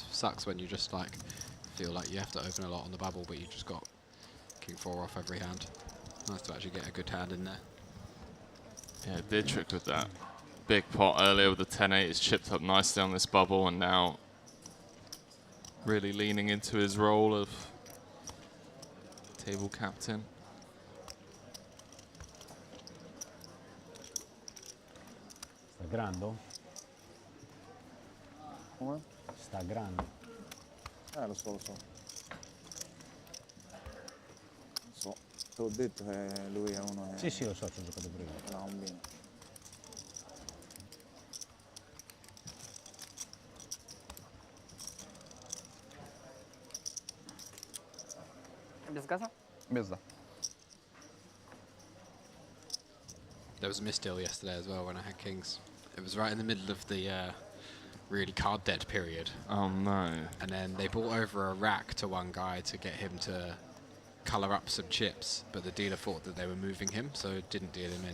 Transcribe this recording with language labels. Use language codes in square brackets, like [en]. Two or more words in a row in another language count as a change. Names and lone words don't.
[en] Sucks when you just like feel like you have to open a lot on the bubble, but you just got king 4 off every hand. Nice to actually get a good hand in there. Yeah, Dietrich with that big pot earlier with the 10-8 is chipped up nicely on this bubble, and now really leaning into his role of table captain. [it] Sta grando? Come? Sta grande. Lo so, lo so. Lo so. Te l'ho detto che lui è uno che... Sì, sì, lo so, ci ho giocato prima. La combina. [ru] Без газа? Без да. [en] There was a misdeal yesterday as well when I had kings. It was right in the middle of the really card dead period. Oh no. And then they brought over a rack to one guy to get him to colour up some chips, but the dealer thought that they were moving him, so didn't deal him in.